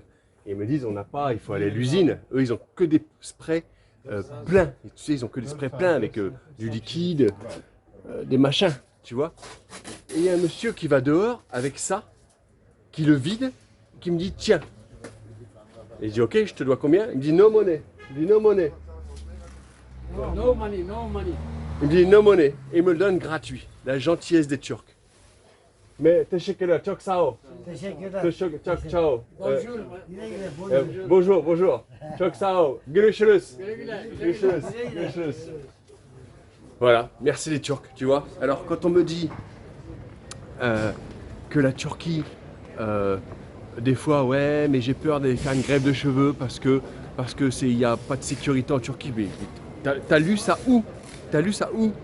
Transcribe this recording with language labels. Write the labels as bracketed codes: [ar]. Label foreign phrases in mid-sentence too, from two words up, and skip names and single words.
[fr] Et ils me disent, on n'a pas, il faut aller à l'usine. Eux, ils ont que des sprays pleins. Et tu sais, ils ont que des sprays pleins avec du liquide, des machins, tu vois. Et il y a un monsieur qui va dehors avec ça, qui le vide, qui me dit, tiens. Et je dis, ok, je te dois combien? Il me dit, [en] no money. [fr] Il me dit, [en] no money. No money, no money. [fr] Il me dit, [en] no money. [fr] Et il me le donne gratuit. La gentillesse des Turcs. [tr] Mais teşekkürler, çok sağ ol. Çok ciao. [fr] Bonjour, bonjour. [tr] Çok sağ ol. Görüşürüz. Görüşürüz. [fr] Voilà, merci les Turcs, tu vois. Alors quand on me dit que la Turquie, des fois, ouais, mais j'ai peur d'aller faire une greffe de cheveux parce que il n'y a pas de sécurité en Turquie. Mais t'as lu ça où? T'as lu ça où?